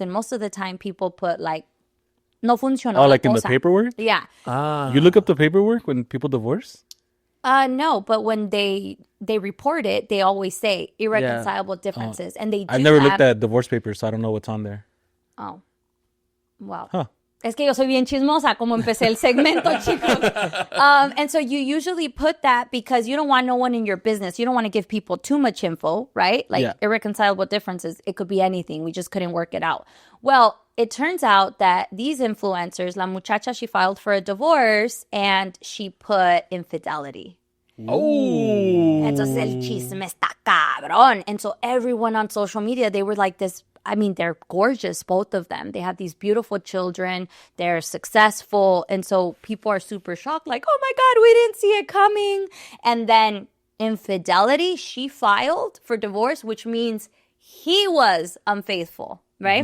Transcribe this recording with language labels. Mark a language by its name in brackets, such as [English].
[English] And most of the time, people put like, [Spanish] no funcionó. [English] Oh, like in the paperwork? Yeah. You look up the paperwork when people divorce? No, but when they report it, they always say irreconcilable differences. And they do I've never looked at divorce papers, so I don't know what's on there. Oh. Wow. Huh. [Spanish] Es que yo soy bien chismosa, como empecé el segmento, chicos. [English] And so you usually put that because you don't want no one in your business. You don't want to give people too much info, right? Like irreconcilable differences. It could be anything. We just couldn't work it out. Well, it turns out that these influencers, [Spanish] la muchacha, [English] she filed for a divorce and she put infidelity. Oh. [Spanish] Entonces el chisme está cabrón. [English] And so everyone on social media, they were like this. I mean, they're gorgeous, both of them. They have these beautiful children. They're successful. And so people are super shocked, like, oh my God, we didn't see it coming. And then infidelity, she filed for divorce, which means he was unfaithful, right?